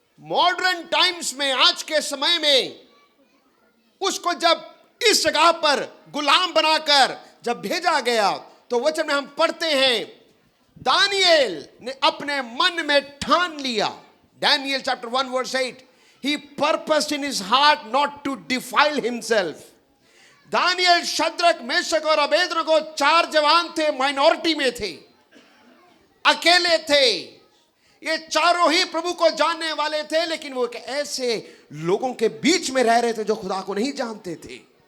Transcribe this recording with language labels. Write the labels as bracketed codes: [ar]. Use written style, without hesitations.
[en] modern times [hi] में, आज के समय में, उसको जब इस जगह पर गुलाम बनाकर जब भेजा गया तो वचन में हम पढ़ते हैं दानियल ने अपने मन में ठान लिया। Daniel [en] Chapter 1 verse 8, He purposed in his heart not to defile himself. [hi] Daniel, Shadrach, Meshach और अबेदनगो 4 जवान थे, माइनॉरिटी में थे, अकेले थे। ये चारों ही प्रभु को जानने वाले थे, लेकिन वो एक ऐसे लोगों के बीच में रह रहे थे जो खुदा को नहीं जानते थे।